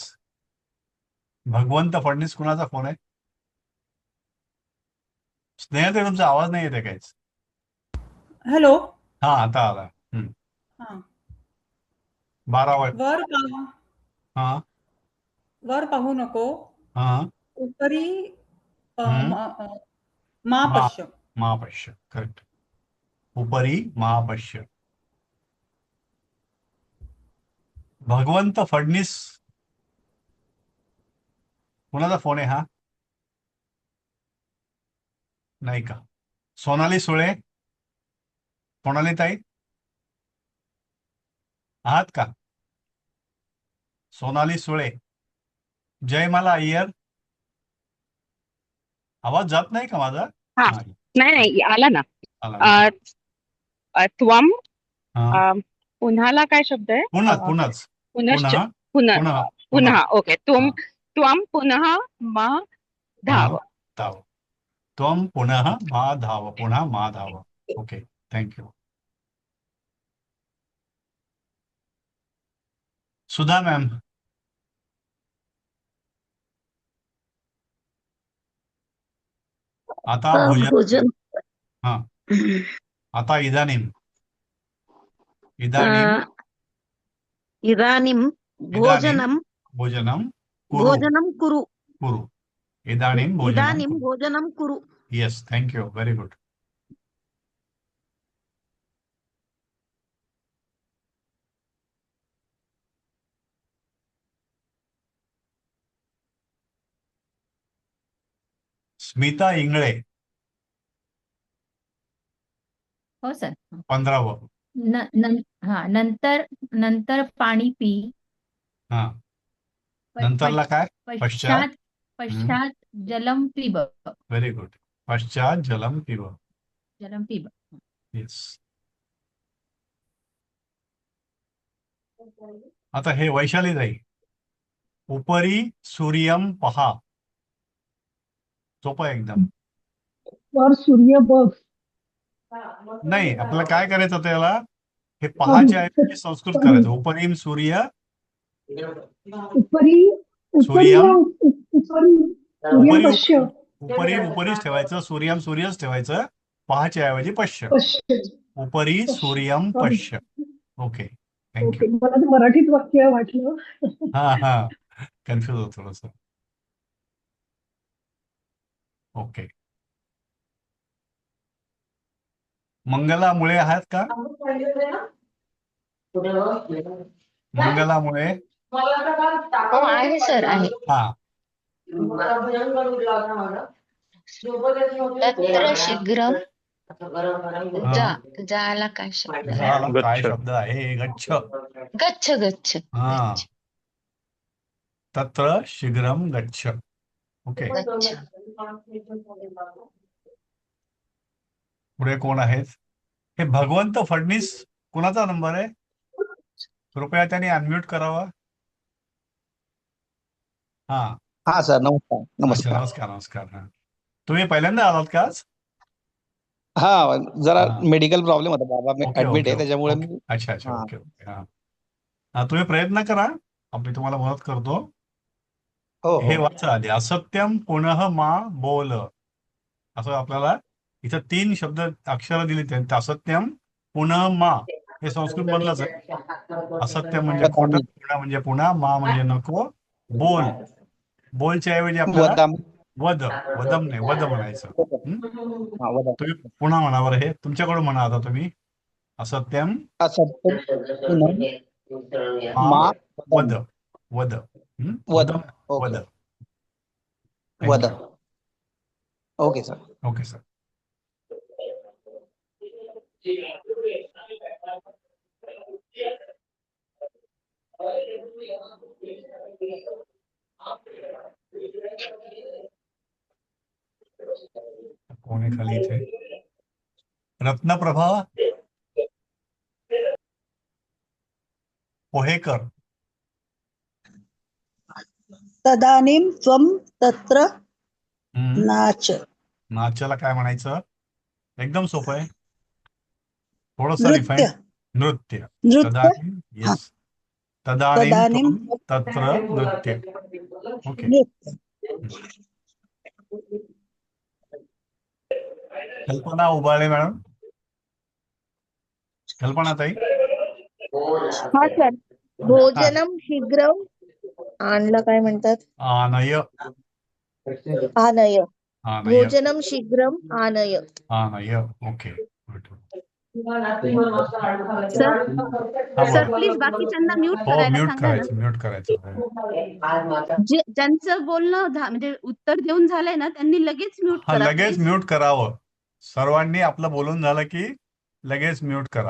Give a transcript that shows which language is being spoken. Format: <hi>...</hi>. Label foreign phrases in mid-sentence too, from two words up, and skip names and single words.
<mr>भगवंत फडणीस कुणाचा फोन आहे? स्नेहल ताई, तुमचा आवाज नाही येते काहीच. हॅलो. हा, आता आला. हा. 12 वाज. हा. वर पाहू नको. हा.</mr> <sa>उपरी हम्म. मा पश्य. महापश्य. करेक्ट. उपरी महापश्य.</sa> <mr>भगवंत फडणीस कुणाचा फोन आहे हा? नाही का? सोनाली सुळे. सोनाली ताई आहात का? सोनाली सुळे. जयमाला अय्यर. आवाज जात नाही का माझा? हा. नाही. नाही आला ना. आला.</mr> <sa>त्वम.</sa> <mr>हा. पुन्हाला काय शब्द आहे? पुन्हाच.</mr> <sa>पुनश्च.</sa> <mr>पुन्हा.</mr> <sa>पुनः</sa> <mr>पुन्हा</mr> <sa>पुनः ओके त्वं</sa> <mr>हा.</mr> <sa>त्वं पुनः मा धाव. धाव. त्वं पुनः मा धाव.</sa> <mr>पुन्हा मा धाव.</mr> <en>Okay, thank you. Sudha ma'am.</en> <mr>आता भोजन. हा, आता</mr> <sa>इदानीम. इदानीम इदानीं भोजनं भोजनं कुरु. भोजनं कुरु. कुरु. इदानीं भोजनं इदानीं कुरु. भोजनं कुरु.</sa> <en>Yes, thank you, very good. Smita Ingale.</en> <mr>हो सर. 15व. नंतर पाणी पी. हा, नंतरला काय?</mr> <sa>पश्चात. पश्चात जलम पिब.</sa> <en>Very good.</en> <sa>पश्चात जलम पिब. जलम पिब.</sa> <mr>येस. आता हे वैशाली ताई.</mr> <sa>उपरी सूर्यम</sa> <mr>पहा. सोपं आहे एकदम. वर सूर्य बघ. नाही, आपल्याला काय करायचं होतं याला? हे पहाच्या ऐवजी संस्कृत करायचं.</mr> <sa>उपरीम सूर्य. उपरी सूर्यम. उपरी पश्य.</sa> <mr>उपरीच ठेवायचं. सूर्यम सूर्यच ठेवायचं. पहाच्या ऐवजी पश्य.</mr> <sa>उपरी सूर्यम पश्य.</sa> <en>Okay, thank you.</en> <mr>मला तर मराठीत वाक्य वाटलं. हा, कन्फ्युज होत थोडस. ओके. मंगला मुळे आहात का? मंगला मुळे. हो आहे सर आहे. हा,</mr> <sa>तत्र शीघ्रम</sa> <mr>जाला काय शब्द आहे? झाला काय</mr> <sa>गच्छ.</sa> <mr>शब्द आहे?</mr> <sa>गच्छ. गच्छ गच्छ. हा, तत्र शीघ्रम गच्छ.</sa> <mr>ओके,</mr> <sa>गच्छ.</sa> <mr>पुढे कोण आहेत? हे भगवंत फडणीस कोणाचा नंबर आहे? कृपया त्यांनी अनम्यूट करावा. हा. हा सर, नमस्कार. अच्छा, नमस्कार. नमस्कार नमस्कार. हा, तुम्ही पहिल्यांदा आलात का आज? हा, जरा हा. मेडिकल प्रॉब्लेम होता बाबा. मी ओके ऍडमिट ओके आहे, त्याच्यामुळे ओके. मी अच्छा अच्छा. हा</mr> <en>Okay okay.</en> <mr>हा, हा, तुम्ही प्रयत्न करा. मी तुम्हाला मदत करतो. हो हे हो वाचा आधी.</mr> <sa>असत्यम पुनः मा बोल.</sa> <mr>असं आपल्याला इथं 3 शब्द अक्षरं दिली त्यांनी.</mr> <sa>असत्यम पुनः मा.</sa> <mr>हे संस्कृत मधलंच आहे. असत्य म्हणजे खोटं,</mr> <sa>वदामी.</sa> <mr>पुन्हा म्हणजे पुन्हा, मा म्हणजे नको, बोल. बोलच्या ऐवजी आपल्याला</mr> <sa>वदामी.</sa> <mr>वद. वदम नाही, वद म्हणायचं.</mr> <sa>हा, वदामी.</sa> <mr>तुम्ही पुन्हा म्हणा बरं. हे तुमच्याकडून म्हणा आता तुम्ही.</mr> <sa>असत्यम असत्य पुनः मा मा वद. वदामी. वद. वद. वदम.</sa> <mr>ओके.</mr> <sa>वद. वद.</sa> <mr>थँक्यू.</mr> <en>Okay sir. Okay sir.</en> <mr>कोण आहे खाली इथे? रत्नप्रभा पोहेकर.</mr> <sa>तदानीं त्वं तत्र हम्म.</sa> <mr>नाच. नाचाला काय म्हणायचं? एकदम सोपं आहे. थोडंसं</mr> <sa>नृत्य. रिफाईन. नृत्य. नृत्य. तदानीं.</sa> <mr>हा. येस.</mr> <sa>तदानीं तदानीं त्वं तत्र नृत्य. ओके. नृत्य.</sa> <mr>कल्पना उबाळे मॅडम. कल्पना ताई. हा सर.</mr> <sa>भोजनं शीघ्रम</sa> <mr>आणलं काय म्हणतात?</mr> <sa>आनय. आनय. आनय. भोजनं शीघ्रम आनय. आनय.</sa> <en>Okay. Good.</en> <mr>सर हा, सर बोला. प्लीज बाकीच्यांना म्यूट हो, करायला म्यूट सांगा ना. करायचं, म्यूट करायचं. ज्यांचं बोलणं म्हणजे उत्तर देऊन झालंय ना त्यांनी लगेच म्यूट हा, करा लगेच प्लीज. म्यूट करावं. सर्वांनी आपलं बोलून झालं की लगेच म्यूट करा.</mr>